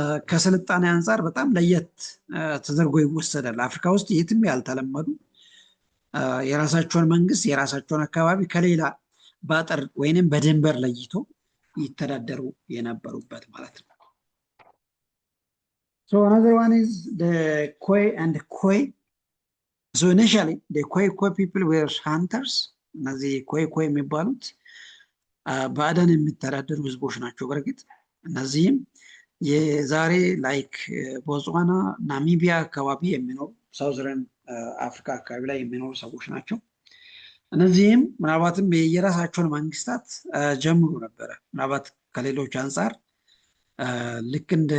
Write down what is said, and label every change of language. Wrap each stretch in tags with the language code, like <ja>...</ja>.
<am>ከስልጣኔ አንጻር በጣም ለየት ተደርጎ ይወሰዳል። አፍሪካ ውስጥ የትም ያልተለመዱ የራሳቸውን መንግስት የራሳቸውን አካባቢ ከሌላ በአጥር ወይንም በድንበር ለይቶ ይተዳደሩ የነበሩበት ማለት ነው።</am> <en>So another one is the Khoi and Khoi. So initially the Khoi people were hunters.</en> <am>እነዚህ Khoi የሚባሉት በአደን የሚተዳደሩ ህዝቦች ናቸው። በርግጥ እነዚህም የዛሬ ላይክ ቦትስዋና፣ ናሚቢያ አካባቢ የሚኖሩ ሳውዘርን አፍሪካ አካባቢ ላይ የሚኖሩ ሰዎች ናቸው። እነዚህም ምናልባትም የራሳቸውን መንግስታት ጀምሩ ነበረ። ምናልባት ከሌሎች አንጻር ልክ</am>